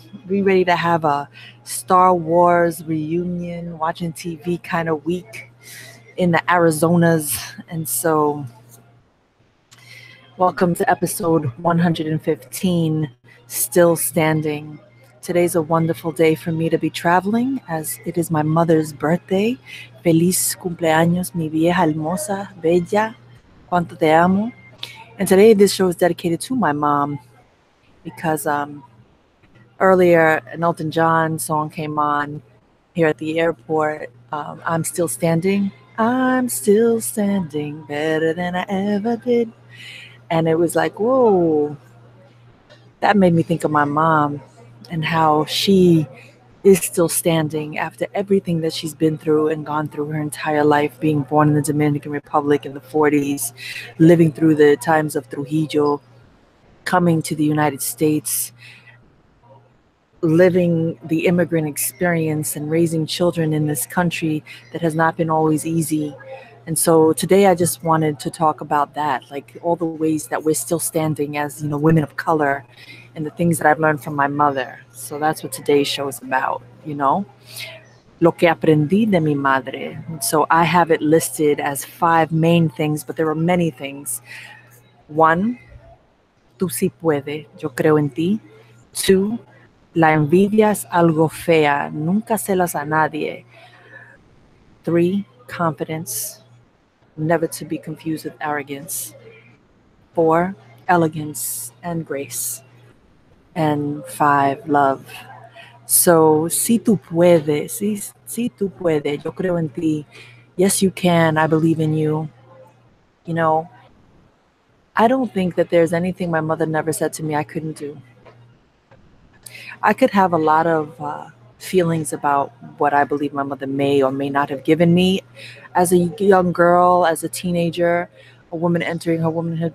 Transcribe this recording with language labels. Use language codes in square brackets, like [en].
[en] We ready to have a Star Wars reunion, watching TV kind of week in the Arizonas. And so welcome to episode 115, Still Standing. Today's a wonderful day for me to be traveling as it is my mother's birthday. [es] Feliz cumpleaños, mi vieja hermosa, bella, cuánto te amo. [en] And today this show is dedicated to my mom because earlier an Elton John song came on here at the airport. I'm still standing. I'm still standing better than I ever did. And it was like, whoa, that made me think of my mom and how she is still standing after everything that she's been through and gone through her entire life, being born in the Dominican Republic in the 40s, living through the times of Trujillo, coming to the United States, living the immigrant experience and raising children in this country that has not been always easy. And so today I just wanted to talk about that, like all the ways that we're still standing as, women of color and the things that I've learned from my mother. So that's what today's show is about, [es] Lo que aprendí de mi madre. [en] So I have it listed as 5 main things, but there are many things. [es] 1, tú sí puedes, yo creo en ti. 2, la envidia es algo fea, nunca celas a nadie. [en] 3, confidence, never to be confused with arrogance. 4, elegance and grace. And 5, love. [es] So, si tú puedes, si tú puedes, yo creo en ti. [en] Yes, you can. I believe in you. I don't think that there's anything my mother never said to me I couldn't do. I could have a lot of feelings about what I believe my mother may or may not have given me as a young girl, as a teenager, a woman entering her womanhood.